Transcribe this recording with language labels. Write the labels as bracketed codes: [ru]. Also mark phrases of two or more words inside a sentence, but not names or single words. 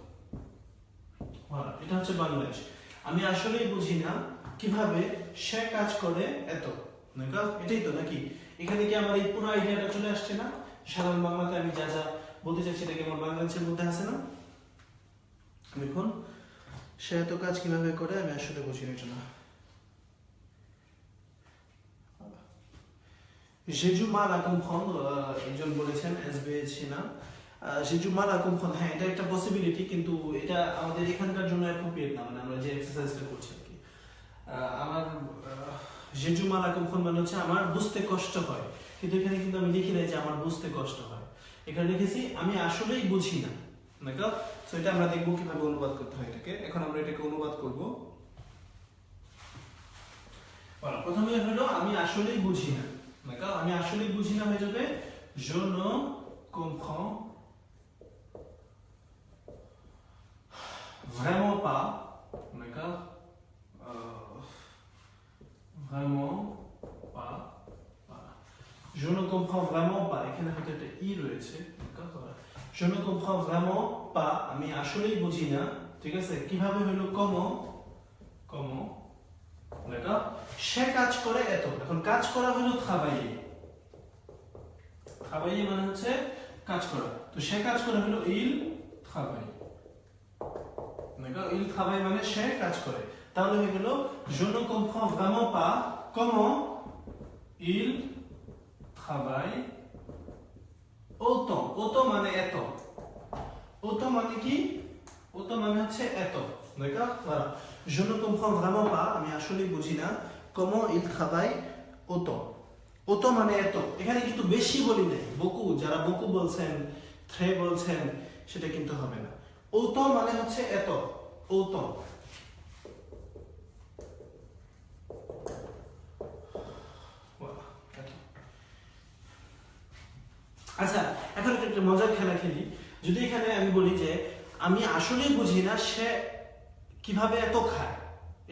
[bn] এটা হচ্ছে বাংলাদেশ। আমি আসলেই বুঝি না কিভাবে সে কাজ করে এত। দেখা এটাই তো নাকি? এখানে কি আমার এই পুরো আইডিয়াটা চলে আসছে না? সাধারণ বাংলাতে আমি যা যা বলতে চাইছি এটা কি আমার বাংলাদেশের মধ্যে আছে না? দেখুন, সে এত কাজ কিভাবে করে আমি আসলে বুঝি না। [fr] J'ai du mal à comprendre, [bn] একজন বলেছেন এসবে ছিনা। [fr] J'ai du mal à comprendre, [bn] হ্যাঁ এটা একটা পসিবিলিটি, কিন্তু এটা আমাদের এখানকার জন্য অ্যাপ্রোপ্রিয়েট না, মানে আমরা যে এক্সারসাইজটা করছি আর কি। আমার [fr] j'ai du mal à comprendre [bn] মানে হচ্ছে আমার বুঝতে কষ্ট হয়, কিন্তু এখানে কিন্তু আমি লিখি নাই যে আমার বুঝতে কষ্ট হয়, এখানে লিখেছি আমি আসলেই বুঝি না। দেখো, সো এটা আমরা দেখব কিভাবে অনুবাদ করতে হয় এটাকে। এখন আমরা এটাকে অনুবাদ করব। প্রথমে হলো আমি আসলেই বুঝি না। D'accord? আমি আসলেই বুঝি না হয়ে যাবে [fr] je ne comprends vraiment pas. D'accord? Vraiment pas. Voilà. Je ne comprends vraiment pas. [bn] এখানে হয়তো একটা ই রয়েছে। D'accord? [fr] Je ne comprends vraiment pas. [bn] আমি আসলেই বুঝি না। ঠিক আছে? কিভাবে হলো comment? [fr] D'accord? [bn] সে কাজ করে এত। এখন কাজ করা হলো travailler মানে হচ্ছে কাজ করা। তো সে কাজ করে হলো [fr] il travaille। [bn] D'accord? [fr] Il travaille [bn] মানে সে কাজ করে। তাহলে হয়ে গেল [fr] je ne comprends vraiment pas comment il travaille autant autant [bn] মানে এত autant মানে কি autant মানে হচ্ছে এত [fr] d'accord voilà je ne comprends vraiment pas [bn] আমি আসলে বুঝি না [fr] comment il travaille autant autant [bn] মানে এত এখানে কিন্তু বেশি বলি নাই beaucoup যারা beaucoup বলছেন très বলছেন সেটা কিন্তু হবে না autant মানে হচ্ছে এত autant আচ্ছা এখন একটা মজার খেলা খেলি যদি এখানে আমি বলি যে আমি আসলেই বুঝি না সে কিভাবে এত খায় এই